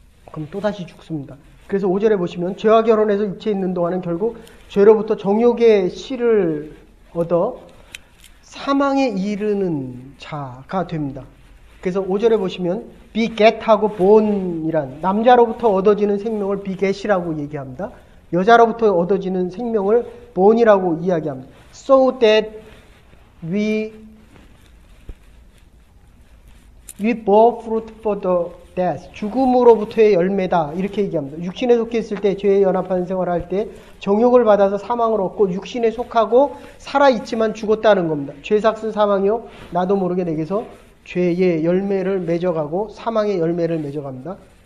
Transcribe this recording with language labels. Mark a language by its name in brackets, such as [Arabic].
[Korean] 그럼 또다시 죽습니다. 그래서 5절에 보시면 죄와 결혼해서 육체에 있는 동안은 결국 죄로부터 정욕의 씨를 얻어 사망에 이르는 자가 됩니다. 그래서 5절에 보시면 beget하고 born이란 남자로부터 얻어지는 생명을 beget이라고 얘기합니다. 여자로부터 얻어지는 생명을 born이라고 이야기합니다. [English] So that we bore fruit for the death. [Korean] 죽음으로부터의 열매다. 이렇게 얘기합니다. 육신에 속해 있을 때 죄에 연합하는 생활을 할 때 정욕을 받아서 사망을 얻고 육신에 속하고 살아있지만 죽었다는 겁니다. 죄 삭은 사망이요 나도 모르게 내게서 죄의 열매를 맺어가고 사망의 열매를 맺어갑니다.